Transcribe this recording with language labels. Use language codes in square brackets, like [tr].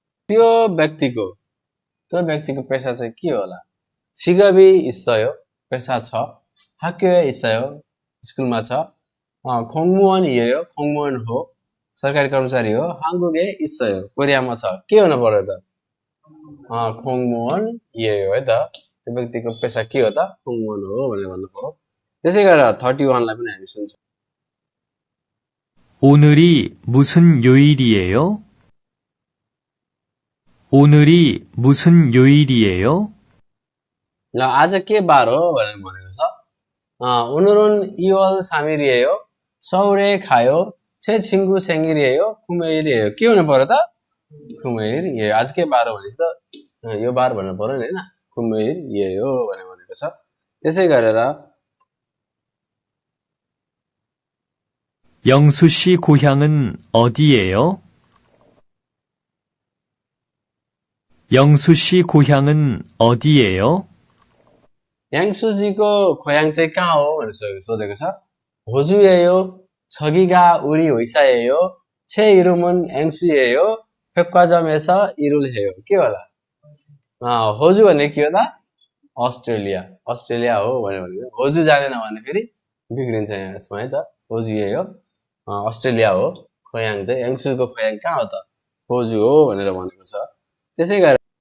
[ne] त्यो व्यक्तिको पेशा चाहिँ के होला [ko] 직업이 있어요 [ne] पेशा छ [ko] 학교에 있어요 [ne] स्कुलमा छ [ko] 공무원이에요 [ne] 공무원 हो सरकारी कर्मचारी हो [ko] 한국에 있어요 [ne] कोरियामा छ के हुन पर्यो त 공무원이에요 है त त्यो व्यक्तिको पेशा के हो त 공무원 हो भनेर भन्नु पर्यो त्यसै गरेर 31 लाई पनि हामी सुन्छौं [ko] 오늘이 무슨 요일이에요? 오늘이 무슨 요일이에요? [ne] ल आज के बार हो भनेर भनेको छ [ko] 오늘은 2월 3일이에요 서울에 가요 제 친구 생일이에요 금요일이에요 [ne] के हुनु पर्यो त 금요일이에요 आज के बार हो भनेपछि त यो बार भन्नु पर्यो नि हैन 금요일이에요 भनेर भनेको छ त्यसै गरेर [ko] 영수 씨 고향은 어디예요? 영수 씨 고향은 어디예요? [ne] 양수지को 고향 चाहिँ कहाँ हो भनेर सोधेको छ [ko] 호주예요 저기가 우리 회사예요 제 이름은 앵수예요 백화점에서 일을 해요 [ne] के होला 호주 भन्ने के हो त अस्ट्रेलिया हो भनेर भनेको होजु जानेन भने फेरि बिग्रिन्छ यहाँ यसमा है त होजु예요 अस्ट्रेलिया हो खोयाङ चाहिँ याङसुको खोयाङ कहाँ हो त होजु हो भनेर भनेको छ त्यसै गरेर